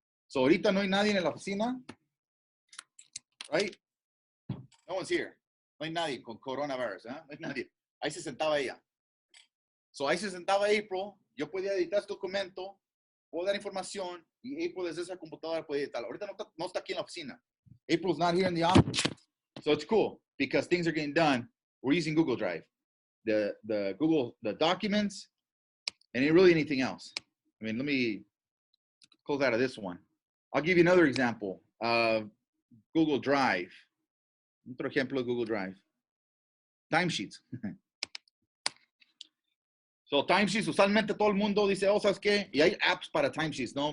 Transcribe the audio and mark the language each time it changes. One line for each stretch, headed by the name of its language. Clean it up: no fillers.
Spanish: So, ahorita no hay nadie en la oficina, right?
English: No one's here.
Spanish: No hay nadie con coronavirus, ¿eh? No hay nadie. Ahí se sentaba ella. So, ahí se sentaba April. Yo podía editar este documento, puedo dar información y April desde esa computadora puede editarlo. Ahorita no está aquí en la oficina.
English: April's not here in the office. So, it's cool because things are getting done. We're using Google Drive. The documents, and ain't really anything else. I mean, let me close out of this one. I'll give you another example of Google Drive.
Spanish: Otro ejemplo de Google Drive. Timesheets. So, timesheets, usualmente todo el mundo dice, oh, ¿sabes qué? Y hay apps para timesheets, ¿no?